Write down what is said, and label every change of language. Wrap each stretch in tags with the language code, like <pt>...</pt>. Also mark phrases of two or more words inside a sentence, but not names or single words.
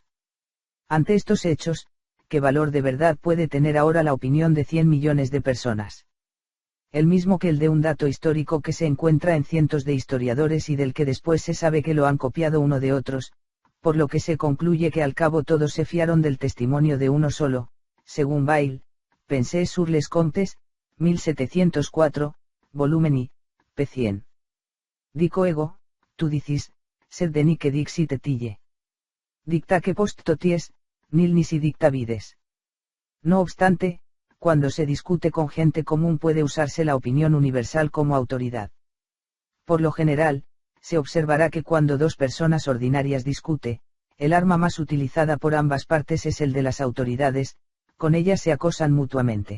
<es>Ante estos hechos, ¿qué valor de verdad puede tener ahora la opinión de 100 millones de personas? El mismo que el de un dato histórico que se encuentra en cientos de historiadores y del que después se sabe que lo han copiado uno de otros, por lo que se concluye que al cabo todos se fiaron del testimonio de uno solo, según Bayle, Pensées sur les Comptes, 1704, volumen I, p. 100.</es> <la>Dico ego, tu dicis, sed deni que dixit etille. Dicta que post toties, nil nisi dicta vides.</la> <es>No obstante, cuando se discute con gente común puede usarse la opinión universal como autoridad. Por lo general, se observará que cuando dos personas ordinarias discute, el arma más utilizada por ambas partes es el de las autoridades, con ellas se acosan mutuamente.</es>